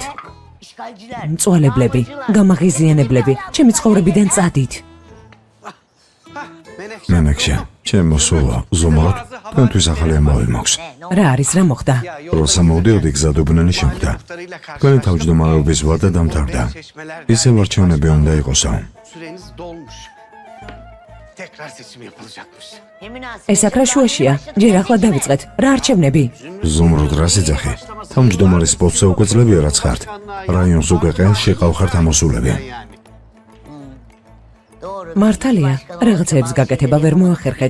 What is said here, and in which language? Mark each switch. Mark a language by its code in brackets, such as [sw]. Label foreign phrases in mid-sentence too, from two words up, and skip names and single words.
[ka] მწვალებლები, გამაღიზიანებლები, ჩემი ცხოვრებიდან წადით. მენექშე, ჩემო სულა, ზომოთ, თქვენთვის ახალი ამბავი მაქვს. რა არის, რა მოხდა? როცა მოვდიოდი, გზადობნელი შემხვდა. თქვენი თავმჯდომარეობის ვადა დამთავრდა. ისევ არჩევნები უნდა იყოსო. [tr] Süreniz dolmuş. Tekrar seçim yapılacakmış. [ka] ეს აქ რა შუაშია? ჯერ ახლა დავიწყეთ. რა არჩევნები? ზუმრუდ რას იძახი? თავმჯდომარის პოსტზე უკვე ძლებია რაც ხართ. რაიონს უკვე ყელში ყავხართ ამოსულები. მართალია, რაღაცეებს გაკეთება ვერ მოახერხეთ.